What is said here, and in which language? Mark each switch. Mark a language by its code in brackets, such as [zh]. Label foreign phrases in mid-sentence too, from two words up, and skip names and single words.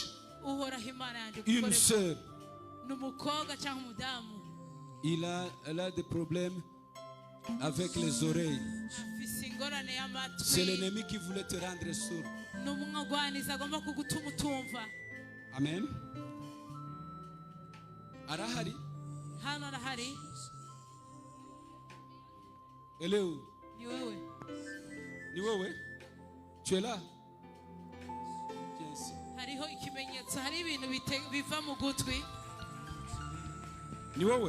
[fr] Une sœur, elle a des problèmes avec les oreilles. C'est l'ennemi qui voulait te rendre sourd. Amen. Arahari. Elle est où? [sw] Ni wewe? [fr] Tu es là? Viens ici. [sw] Ni wewe?